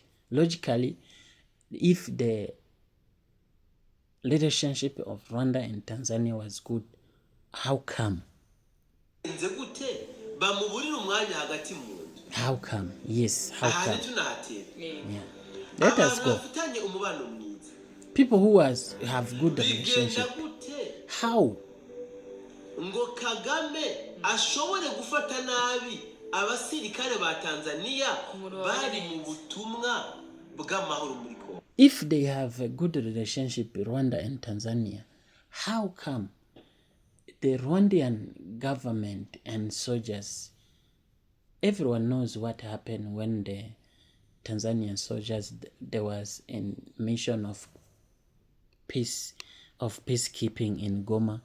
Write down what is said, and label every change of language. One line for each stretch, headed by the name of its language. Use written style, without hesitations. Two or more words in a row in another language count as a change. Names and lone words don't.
English: Logically, if the relationship of Rwanda and Tanzania was good, How come? How come? Yes, how come? Yeah. Let us go. People who have good relationship. How?
Rundi: ngo Kagame ashobore gufata nabi abasirikare ba Tanzania bari mu butumwa bw'amahoro muri Kongo.
English: If they have a good relationship, Rwanda and Tanzania, how come the Rwandan government and soldiers, everyone knows what happened when the Tanzanian soldiers, there was a mission of peace, of peacekeeping in Goma.